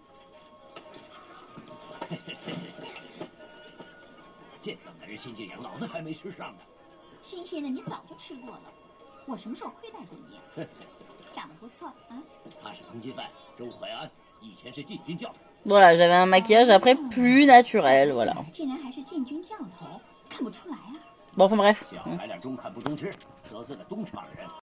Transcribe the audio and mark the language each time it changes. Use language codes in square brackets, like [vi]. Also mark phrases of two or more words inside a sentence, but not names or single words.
[zh] 这等男人新晋阳，老子还没吃上呢。新鲜的你早就吃过了，我什么时候亏待过你？长得不错啊。他是通缉犯周怀安，以前是禁军教头。 [fr] Voilà, j'avais un maquillage après plus naturel, voilà. [zh] 竟然还是禁军教头，看不出来啊。 [fr] Bon, enfin bref. [zh] 小白脸中看不中吃，得罪了东厂人。